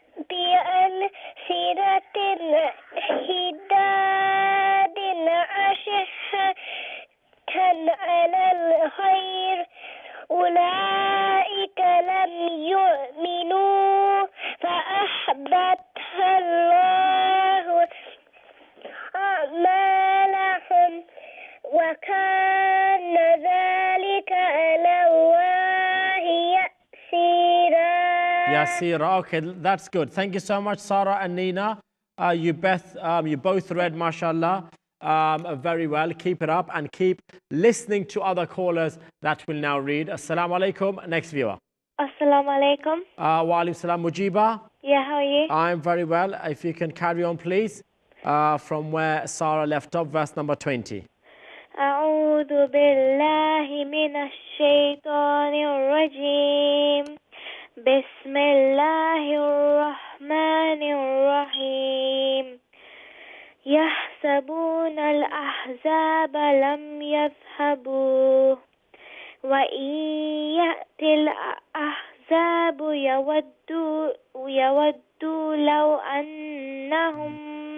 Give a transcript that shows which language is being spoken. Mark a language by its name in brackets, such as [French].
[Arabic] بألسنة حداد أشحة على الخير أولئك لم يؤمنوا فأحبط الله أعمالهم وكان ذلك على الله يسيرا. [English] Yasira. Okay, that's good. Thank you so much, Sarah and Nina. You both read, mashallah, very well. Keep it up and keep listening to other callers that will now read. Assalamu alaikum. Next viewer. Assalamu alaikum. Wa alaikum salam. Mujiba. Yeah, how are you? I'm very well. If you can carry on, please, from where Sarah left off, verse number 20. [Arabic] أعوذ بالله من الشيطان الرجيم بسم الله الرحمن الرحيم يحسبون الأحزاب لم يذهبوا وإن يأتي الأحزاب يودوا لو أنهم